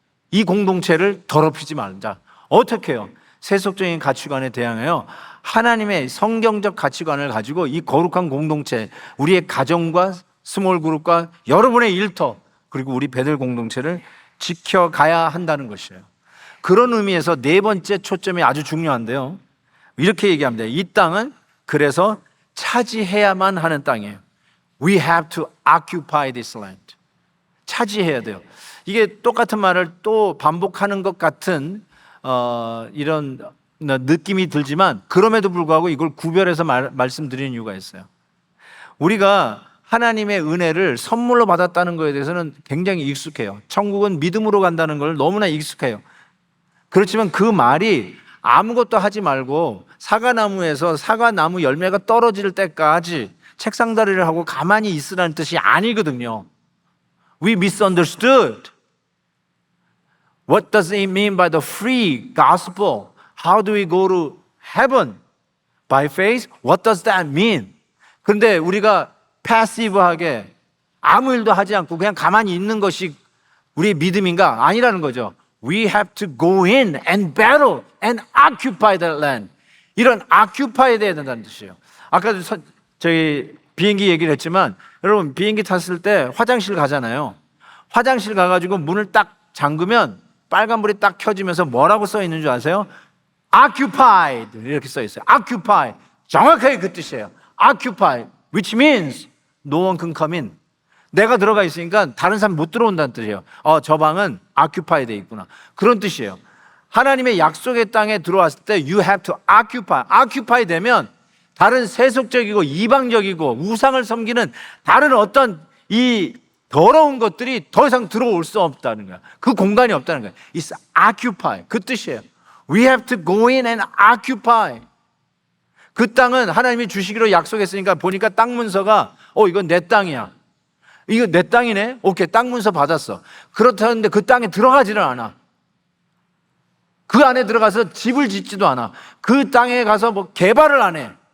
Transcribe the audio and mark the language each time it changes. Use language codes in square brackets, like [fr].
[ko] 이 공동체를 더럽히지 말자. 어떻게 해요? 세속적인 가치관에 대항하여 하나님의 성경적 가치관을 가지고 이 거룩한 공동체, 우리의 가정과 스몰 그룹과 여러분의 일터, 그리고 우리 베델 공동체를 지켜가야 한다는 것이에요. 그런 의미에서 네 번째 초점이 아주 중요한데요, 이렇게 얘기합니다. 이 땅은 그래서 차지해야만 하는 땅이에요. [en] We have to occupy this land. [ko] 차지해야 돼요. 이게 똑같은 말을 또 반복하는 것 같은 이런 느낌이 들지만, 그럼에도 불구하고 이걸 구별해서 말씀드리는 이유가 있어요. 우리가 하나님의 은혜를 선물로 받았다는 것에 대해서는 굉장히 익숙해요. 천국은 믿음으로 간다는 걸 너무나 익숙해요. 그렇지만 그 말이 아무것도 하지 말고 사과나무에서 사과나무 열매가 떨어질 때까지 책상다리를 하고 가만히 있으라는 뜻이 아니거든요. [en] We misunderstood. What does it mean by the free gospel? How do we go to heaven? By faith? What does that mean? [ko] 그런데 우리가 패시브하게 아무 일도 하지 않고 그냥 가만히 있는 것이 우리의 믿음인가? 아니라는 거죠. [en] We have to go in and battle and occupy that land. [ko] 이런 occupy에 대해야 된다는 뜻이에요. 아까도 저희 비행기 얘기를 했지만, 여러분 비행기 탔을 때 화장실 가잖아요. 화장실 가가지고 문을 딱 잠그면 빨간불이 딱 켜지면서 뭐라고 써 있는 줄 아세요? occupied 이렇게 써 있어요. occupy, 정확하게 그 뜻이에요. [en] occupy, which means no one can come in. [ko] 내가 들어가 있으니까 다른 사람 못 들어온다는 뜻이에요. 저 방은 occupy 돼 있구나, 그런 뜻이에요. 하나님의 약속의 땅에 들어왔을 때 [en] you have to occupy. [ko] occupy 되면 다른 세속적이고 이방적이고 우상을 섬기는 다른 어떤 이 더러운 것들이 더 이상 들어올 수 없다는 거야. 그 공간이 없다는 거야. [en] It's occupy, [ko] 그 뜻이에요. [en] We have to go in and occupy. [ko] 그 땅은 하나님이 주시기로 약속했으니까 보니까 땅 문서가 이건 내 땅이야, 이거 내 땅이네, 오케이, 땅 문서 받았어. 그렇다는데 그 땅에 들어가지는 않아. 그 안에 들어가서 집을 짓지도 않아. 그 땅에 가서 뭐 개발을 안 해.